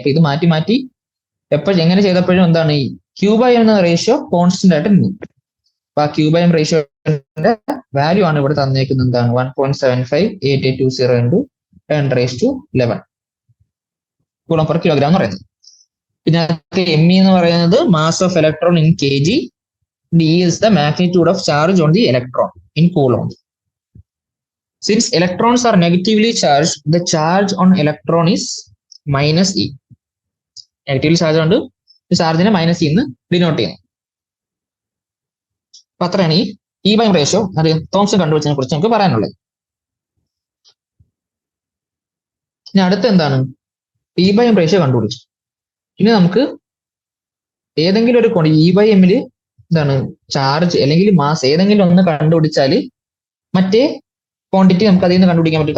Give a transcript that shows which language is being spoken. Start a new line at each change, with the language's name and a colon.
Malayalam: അപ്പൊ ഇത് മാറ്റി മാറ്റി എങ്ങനെ ചെയ്തപ്പോഴും എന്താണ് ഈ Q/M എന്ന റേഷ്യോ കോൺസ്റ്റന്റ് ആയിട്ട് നിന്നു. അപ്പൊ ആ Q/M റേഷ്യോന്റെ വാല്യൂ ആണ് ഇവിടെ തന്നേക്കുന്നത്. എന്താണ് 1.758820 ഇൻറ്റു 10⁻11 കൂളോം പെർ കിലോഗ്രാം എന്ന് പറയുന്നത്. പിന്നെ ME എന്ന് പറയുന്നത്
English: Mass of electron in kg. D is the magnitude of charge on the electron in coulomb. Since electrons are negatively charged, the charge on electron is -E. Negatively charge
Malayalam: ഉണ്ട്, ചാർജിനെ -E എന്ന് denote ചെയ്യുന്നു. അപ്പൊ അത്രയാണ് ഈ E/M ratio അത് Thomson കണ്ടുപിടിച്ചതിനെ കുറിച്ച് നമുക്ക് പറയാനുള്ളത്. ഇനി അടുത്ത എന്താണ് E/M റേഷ്യോ കണ്ടുപിടിച്ചു. ഇനി നമുക്ക് ഏതെങ്കിലും ഒരു E/M എന്താണ് ചാർജ് അല്ലെങ്കിൽ മാസ് ഏതെങ്കിലും ഒന്ന് കണ്ടുപിടിച്ചാൽ മറ്റേ ക്വാണ്ടിറ്റി നമുക്ക് അതിൽ നിന്ന് കണ്ടുപിടിക്കാൻ പറ്റും.